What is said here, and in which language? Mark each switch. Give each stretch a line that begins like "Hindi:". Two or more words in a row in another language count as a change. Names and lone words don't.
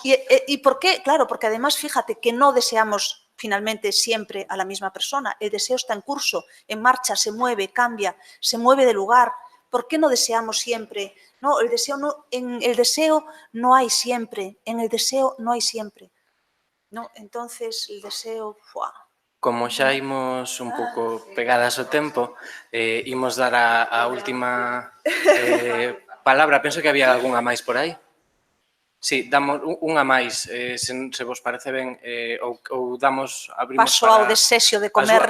Spanish: Y por qué, claro, porque además fíjate que no deseamos finalmente siempre a la misma persona. El deseo está en curso, en marcha, se mueve, cambia, se mueve de lugar. ¿Por qué no deseamos siempre? No, en el deseo no hay siempre, en el deseo no hay siempre. No, entonces el deseo...
Galician: Como xa imos un pouco pegadas ao tempo, imos dar a última palabra. Penso que había algunha máis por aí. Sí, damos unha máis, se vos parece ben, ou abrimos Paso ao desexo de comer.